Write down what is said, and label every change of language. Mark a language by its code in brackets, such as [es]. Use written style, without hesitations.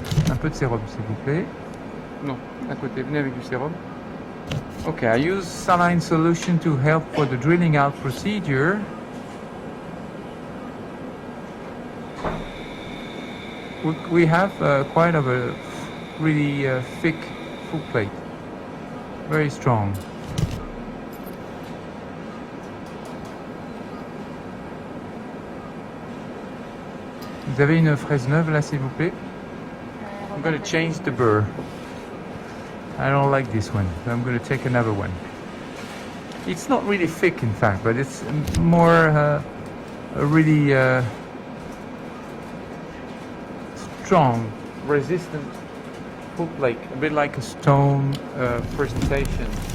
[fr] Un peu de sérum, s'il vous plaît. Non, à côté, venez avec du sérum. [en] Okay, I use saline solution to help for the drilling out procedure. We have quite of a really thick footplate, very strong. [fr] Vous avez une fraise neuve là, s'il vous plaît? [en] I'm going to change the burr. I don't like this one, so I'm going to take another one. It's not really thick, in fact, but it's more a really strong, resistant footplate, a bit like a stone presentation.